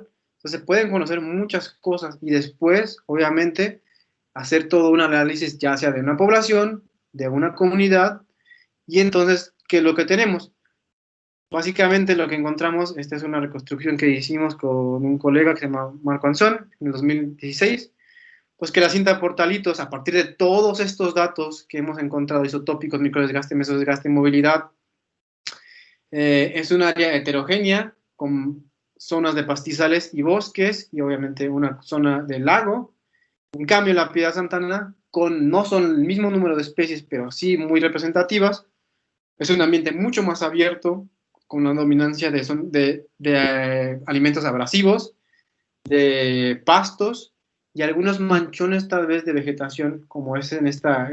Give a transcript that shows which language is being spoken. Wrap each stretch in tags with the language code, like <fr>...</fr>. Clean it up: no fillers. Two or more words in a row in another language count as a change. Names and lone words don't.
<es>Entonces se pueden conocer muchas cosas y después, obviamente, hacer todo un análisis ya sea de una población, de una comunidad, y entonces, ¿qué es lo que tenemos? Básicamente lo que encontramos, esta es una reconstrucción que hicimos con un colega que se llama Marco Anzón en el 2016, pues que la cinta Portalitos, a partir de todos estos datos que hemos encontrado, isotópicos, microdesgaste, mesodesgaste, movilidad, es un área heterogénea con zonas de pastizales y bosques y obviamente una zona de lago. En cambio, la Piedad Santa Ana, no son el mismo número de especies, pero sí muy representativas, es un ambiente mucho más abierto, con una dominancia de alimentos abrasivos, de pastos y algunos manchones tal vez de vegetación, como es en esta.</es>